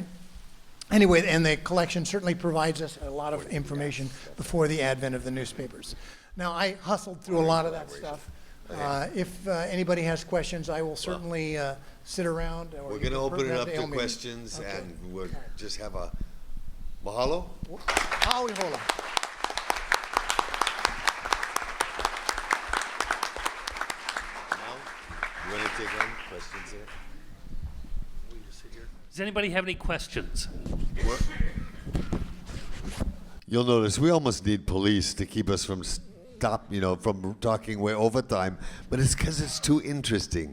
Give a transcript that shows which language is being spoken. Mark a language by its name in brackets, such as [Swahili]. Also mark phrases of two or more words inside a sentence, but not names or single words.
[English] Anyway, and the collection certainly provides us a lot of information before the advent of the newspapers. Now, I hustled through a lot of that stuff. If anybody has questions, I will certainly sit around. Or We're going to open it up to questions, okay. And we'll just have a mahalo. [Hawaiian] Aui hola. [English] You want to take on questions there? Does anybody have any questions? You'll notice we almost need police to keep us from from talking way over time, but it's because it's too interesting.